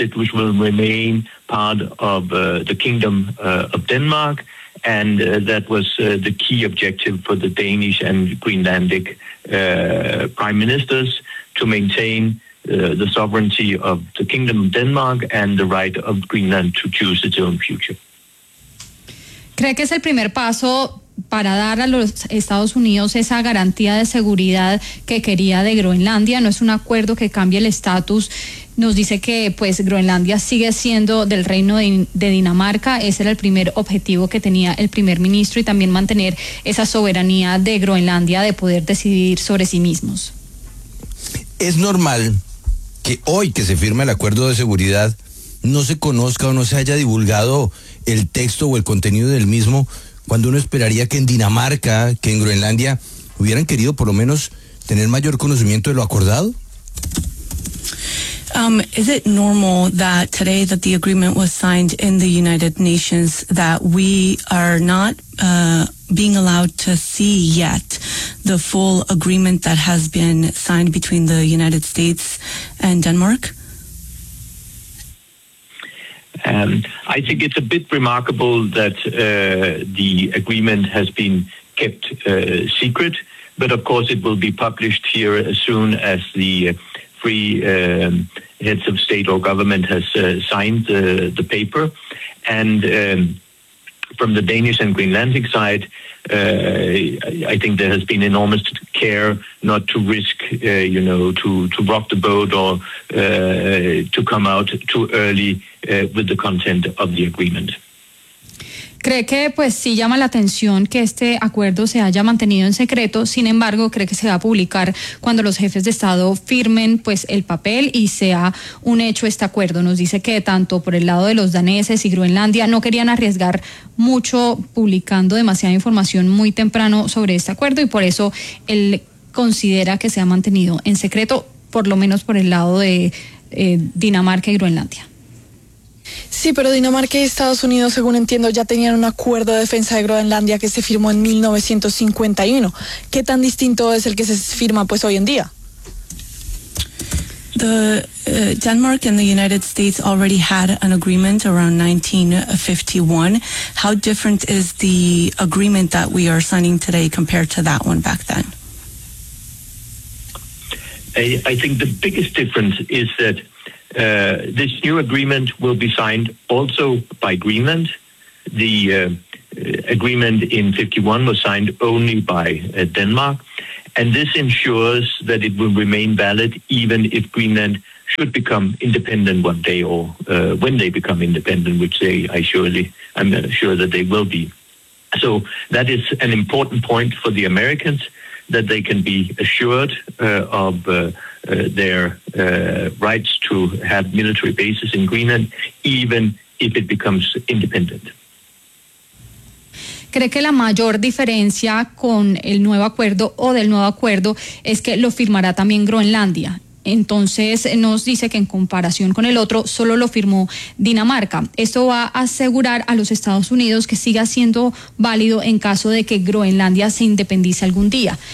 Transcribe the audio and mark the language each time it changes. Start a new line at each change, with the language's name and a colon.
English: It will remain part of the Kingdom of Denmark, and that was the key objective for the Danish and Greenlandic prime ministers, to maintain the sovereignty of the Kingdom of Denmark and the right of Greenland to choose its own future.
Spanish: ¿Cree que es el primer paso para dar a los Estados Unidos esa garantía de seguridad que quería de Groenlandia? No es un acuerdo que cambie el estatus. Nos dice que pues Groenlandia sigue siendo del reino de Dinamarca. Ese era el primer objetivo que tenía el primer ministro, y también mantener esa soberanía de Groenlandia de poder decidir sobre sí mismos. Es normal que hoy que se firma el acuerdo de seguridad no se conozca o no se haya divulgado el texto o el contenido del mismo, cuando uno esperaría que en Dinamarca, que en Groenlandia, hubieran querido por lo menos tener mayor conocimiento de lo acordado?
English: Is it normal that today that the agreement was signed in the United Nations that we are not being allowed to see yet the full agreement that has been signed between the United States and Denmark? I think it's a bit remarkable that the agreement has been kept secret, but of course it will be published here as soon as the three heads of state or government has signed the paper. And from the Danish and Greenlandic side, I think there has been enormous care not to risk, you know, to rock the boat or to come out too early with the content of the agreement.
Spanish: ¿Cree que pues sí llama la atención que este acuerdo se haya mantenido en secreto? Sin embargo, ¿cree que se va a publicar cuando los jefes de Estado firmen pues el papel y sea un hecho este acuerdo? Nos dice que tanto por el lado de los daneses y Groenlandia no querían arriesgar mucho publicando demasiada información muy temprano sobre este acuerdo, y por eso él considera que se ha mantenido en secreto, por lo menos por el lado de Dinamarca y Groenlandia. Sí, pero Dinamarca y Estados Unidos, según entiendo, ya tenían un acuerdo de defensa de Groenlandia que se firmó en 1951. ¿Qué tan distinto es el que se firma pues hoy en día?
English: The Denmark and the United States already had an agreement around 1951. How different is the agreement that we are signing today compared to that one back then? I think the biggest difference is that this new agreement will be signed also by Greenland. The agreement in 51 was signed only by Denmark, and this ensures that it will remain valid even if Greenland should become independent one day, or when they become independent, which they, I'm sure that they will be. So that is an important point for the Americans, that they can be assured of their rights to have military bases in Greenland, even if it becomes independent.
Spanish: ¿Cree que la mayor diferencia con el nuevo acuerdo o del nuevo acuerdo es que lo firmará también Groenlandia? Entonces nos dice que en comparación con el otro solo lo firmó Dinamarca. Esto va a asegurar a los Estados Unidos que siga siendo válido en caso de que Groenlandia se independice algún día.